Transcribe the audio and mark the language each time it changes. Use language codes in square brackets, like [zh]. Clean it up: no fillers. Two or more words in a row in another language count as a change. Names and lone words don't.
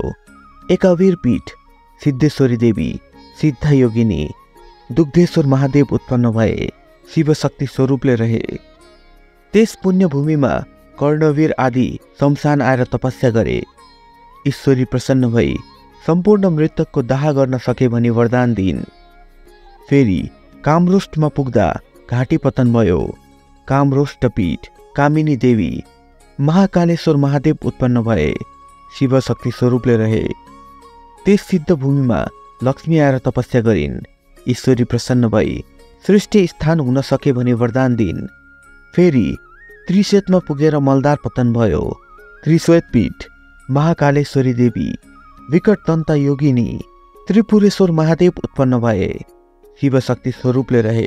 [ne] एकावीर पीठ सिद्धेश्वरी देवी सिद्ध योगिनी दुग्धेश्वर महादेव उत्पन्न भए शिवशक्ति स्वरूपले रहे। त्यस पुण्यभूमिमा कर्णवीर आदि शमशान आएर तपस्या गरे। ईश्वरी प्रसन्न भई सम्पूर्ण मृतकको दाह गर्न सके भनी वरदान दिन्। फेरि कामरोष्टमा पुग्दा घाँटी पतन भयो। कामरोष्ट पीठ कामिनी देवी महाकालेश्वर महादेव उत्पन्न भए शिवशक्ति स्वरूपले रहे। त्यस सिद्ध भूमिमा लक्ष्मी आएर तपस्या गरिन्। ईश्वरी प्रसन्न भई सृष्टि स्थान हुन सके भनी वरदान दिन्। फेरि त्रिश्वेतमा पुगेर मलदार पतन भयो। त्रिश्वेत पीठ महाकालेश्वरी देवी विकट दन्ता योगिनी त्रिपुरेश्वर महादेव उत्पन्न भए शिवशक्ति स्वरूपले रहे।